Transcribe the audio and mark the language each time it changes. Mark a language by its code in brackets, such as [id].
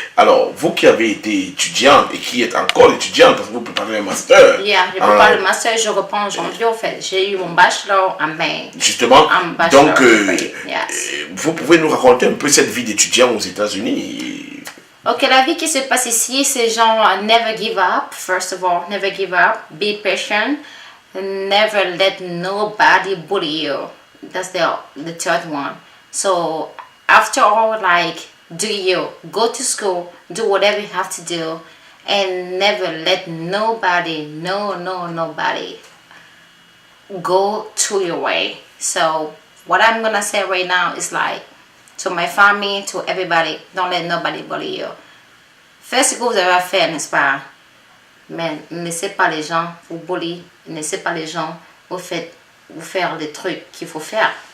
[fr] Alors, vous qui avez été étudiante et qui êtes encore étudiante parce que vous préparez un master. Yeah, je prépare le master, je reprends en janvier en fait. J'ai eu mon bachelor en mai. Justement, donc [en] yes. [fr] Vous pouvez nous raconter un peu cette vie d'étudiant aux États-Unis? Ok, la vie qui se passe ici, c'est genre [en] never give up. First of all, never give up. Be patient. Never let nobody bully you. That's the third one. So after all, like, do you go to school, do whatever you have to do, and never let nobody, nobody go to your way. So what I'm gonna say right now is like, to my family, to everybody, don't let nobody bully you. [fr] Faites ce que vous avez à faire, n'est-ce pas? Mais ne laissez pas les gens vous bully, ne laissez pas les gens vous faire des trucs qu'il faut faire.